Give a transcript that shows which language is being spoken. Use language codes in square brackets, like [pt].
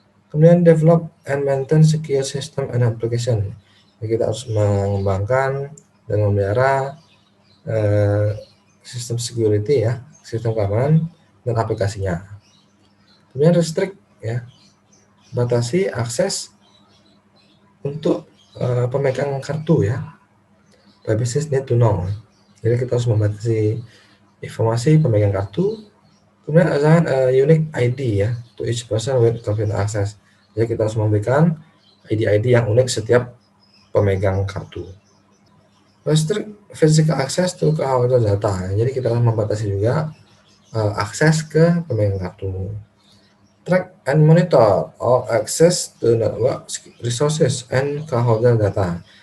[id] Kemudian [en] develop and maintain secure system and application. [id] Jadi kita harus mengembangkan dan memelihara sistem security ya, sistem keamanan dan aplikasinya. Kemudian [en] restrict [id] ya, batasi akses untuk pemegang kartu ya. [en] Privacy need to know. [id] Jadi kita harus membatasi informasi pemegang kartu. Kemudian [en] assign a unique ID ya to each person with confident access. [id] Jadi kita harus memberikan ID yang unik setiap pemegang kartu. [en] Restrict physical access to cardholder data. [id] Jadi kita harus membatasi juga akses ke pemegang kartu. [en] Track and monitor all access to network resources and cardholder data.